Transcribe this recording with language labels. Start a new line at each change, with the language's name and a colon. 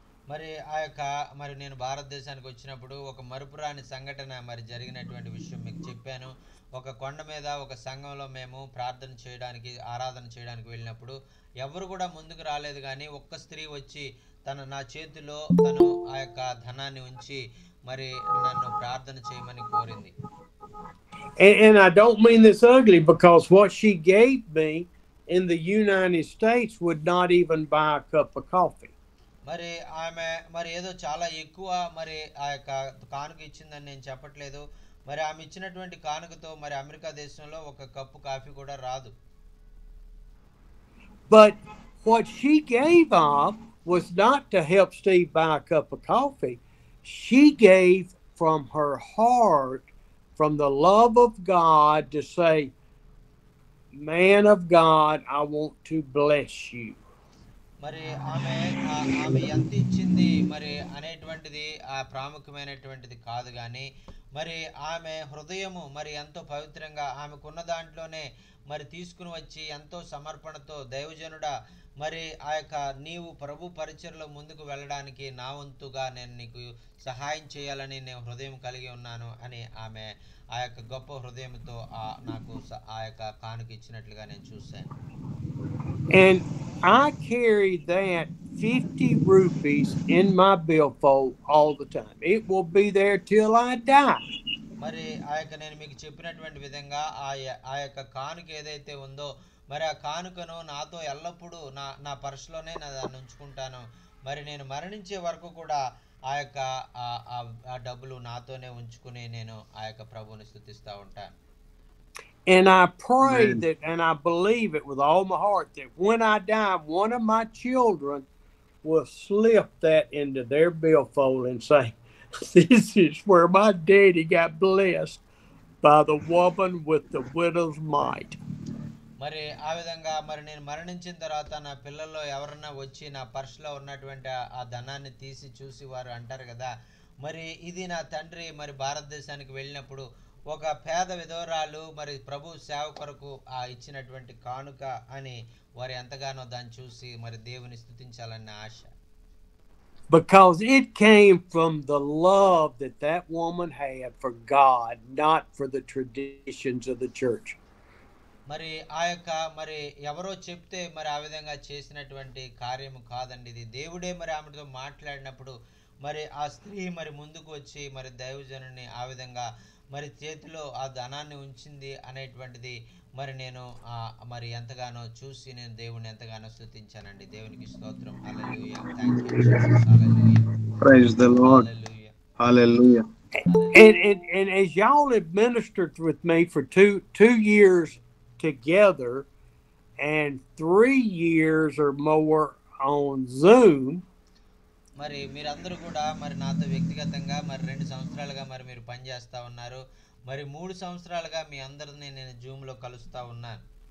Telugu: మరి ఆ యొక్క మరి నేను భారతదేశానికి వచ్చినప్పుడు ఒక మరుపురాని సంఘటన మరి జరిగినటువంటి విషయం మీకు చెప్పాను. ఒక కొండ మీద ఒక సంఘంలో మేము ప్రార్థన చేయడానికి ఆరాధన చేయడానికి వెళ్ళినప్పుడు ఎవరు కూడా ముందుకు రాలేదు, కానీ ఒక్క స్త్రీ వచ్చి నా చేతిలో తను ఆ యొక్క ధనాన్ని ఉంచి మరి నన్ను ప్రార్థన చేయమని కోరింది.
English: And I don't mean this ugly, because what she gave me in the United States would not even buy a cup of coffee.
Telugu: మరి ఆమె మరి ఏదో చాలా ఎక్కువ మరి ఆ యొక్క కానుక ఇచ్చిందని నేను చెప్పట్లేదు. మరి ఆమె ఇచ్చినటువంటి కానుకతో మరి అమెరికా దేశంలో ఒక కప్పు కాఫీ కూడా రాదు.
English: But what she gave up was not to help Steve buy a cup of coffee. She gave from her heart, from the love of God, to say, man of God, I want to bless you.
Telugu: మరి ఆమె ఎంత ఇచ్చింది మరి అనేటువంటిది ఆ ప్రాముఖ్యమైనటువంటిది కాదు, కానీ మరి ఆమె హృదయము మరి ఎంతో పవిత్రంగా ఆమెకున్న దాంట్లోనే మరి తీసుకుని వచ్చి ఎంతో సమర్పణతో, దైవజనుడా మరి ఆ యొక్క నీవు ప్రభు పరిచర్లో ముందుకు వెళ్ళడానికి నా వంతుగా నేను నీకు సహాయం చేయాలని నేను హృదయం కలిగి ఉన్నాను అని ఆమె ఆ యొక్క గొప్ప హృదయంతో నాకు ఆ యొక్క కానుక ఇచ్చినట్లుగా నేను చూశాను.
English: And I carry that 50 rupees in my billfold all the time. It will be there till I die.
Telugu: మరి ఆ యొక్క నేను మీకు చెప్పినటువంటి విధంగా ఆ యొక్క కానుక ఏదైతే ఉందో మరి ఆ కానుకను నాతో ఎల్లప్పుడూ నా పర్సులోనే దాన్ని ఉంచుకుంటాను. మరి నేను మరణించే వరకు కూడా ఆ యొక్క ఆ డబ్బులు నాతోనే ఉంచుకుని నేను ఆ యొక్క ప్రభువుని స్తుతిస్తూ ఉంటాను.
English: And I pray that, and I believe it with all my heart, that when I die, one of my children will slip that into their billfold and say, "This is where my daddy got blessed by the woman with the widow's mite."
Telugu: మరి ఆ విధంగా మరి నేను మరణించిన తర్వాత నా పిల్లల్లో ఎవరన్నా వచ్చి నా పర్సులో ఉన్నటువంటి ఆ ధనాన్ని తీసి చూసి వారు అంటారు కదా, మరి ఇది నా తండ్రి మరి భారతదేశానికి వెళ్ళినప్పుడు ఒక పేద విధవరాలు మరి ప్రభు సేవ కొరకు ఆ ఇచ్చినటువంటి కానుక అని వారు ఎంతగానో దాన్ని చూసి మరి దేవుని స్తుతించాలన్న ఆశ.
English: Because it came from the love that that woman had for God, not for the traditions of the church.
Telugu: మరి ఆ యొక్క మరి ఎవరో చెప్తే మరి ఆ విధంగా చేసినటువంటి కార్యము కాదండి, ఇది దేవుడే మరి ఆమెతో మాట్లాడినప్పుడు మరి ఆ స్త్రీ మరి ముందుకు వచ్చి మరి దైవజనుని ఆ విధంగా మరి చేతిలో ఆ ధనాన్ని ఉంచింది అనేటువంటిది మరి నేను మరి ఎంతగానో చూసి నేను దేవుని ఎంతగానో స్తుతించానండి. దేవునికి స్తోత్రం. హల్లెలూయా.
English: Thank you Jesus.
Telugu: Hallelujah.
English: Praise the Lord.
Telugu: Hallelujah.
English: Hallelujah. And as y'all have ministered with me for two years together and 3 years or more on Zoom,
Telugu: మరి మీరందరూ కూడా మరి నాతో వ్యక్తిగతంగా మరి 2 సంవత్సరాలుగా మరి మీరు పనిచేస్తా ఉన్నారు. మరి 3 సంవత్సరాలుగా మీ అందరిని నేను జూమ్లో కలుస్తా ఉన్నాను.